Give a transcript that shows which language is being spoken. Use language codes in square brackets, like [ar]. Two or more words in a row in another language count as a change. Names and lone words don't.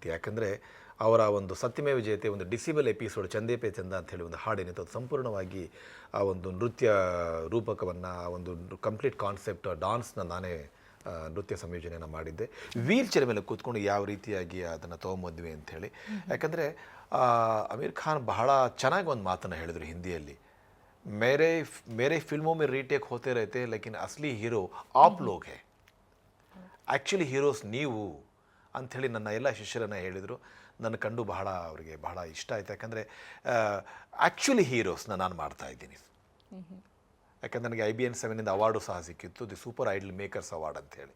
[kn] ಯಾಕಂದರೆ ಅವರ ಒಂದು ಸತ್ಯಮೇವ ಜಯತೆ ಒಂದು [en] disable episode [kn] ಚಂದೇ ಪೇ ಚಂದ ಅಂತ ಹೇಳಿ ಒಂದು ಹಾಡೇನಿತ್ತು, ಅದು ಸಂಪೂರ್ಣವಾಗಿ ಆ ಒಂದು ನೃತ್ಯ ರೂಪಕವನ್ನು, ಆ ಒಂದು [en] complete concept dance [kn] ನಾನೇ ನೃತ್ಯ ಸಂಯೋಜನೆಯನ್ನು ಮಾಡಿದ್ದೆ. [en] wheel chair [kn] ಮೇಲೆ ಕೂತ್ಕೊಂಡು ಯಾವ ರೀತಿಯಾಗಿ ಅದನ್ನು ತೊಗೊಂಬಂದ್ವಿ ಅಂಥೇಳಿ. ಯಾಕಂದರೆ ಅಮೀರ್ ಖಾನ್ ಬಹಳ ಚೆನ್ನಾಗಿ ಒಂದು ಮಾತನ್ನು ಹೇಳಿದರು ಹಿಂದಿಯಲ್ಲಿ, [hi] मेरे फिल्मों में रीटेक होते रहते हैं लेकिन असली हीरो आप लोग हैं, [en] actually heroes [kn] ನೀವು ಅಂಥೇಳಿ ನನ್ನ ಎಲ್ಲ ಶಿಷ್ಯರನ್ನು ಹೇಳಿದರು. ನನ್ನ ಕಂಡು ಅವರಿಗೆ ಬಹಳ ಇಷ್ಟ ಆಯಿತು. ಯಾಕಂದರೆ [en] actually heroes [kn] ನಾನು ಮಾಡ್ತಾಯಿದ್ದೀನಿ. ಯಾಕಂದರೆ ನನಗೆ IBN 7 ಅವಾರ್ಡು ಸಹ ಸಿಕ್ಕಿತ್ತು, ದಿ ಸೂಪರ್ ಐಡಲ್ ಮೇಕರ್ಸ್ ಅವಾರ್ಡ್ ಅಂಥೇಳಿ.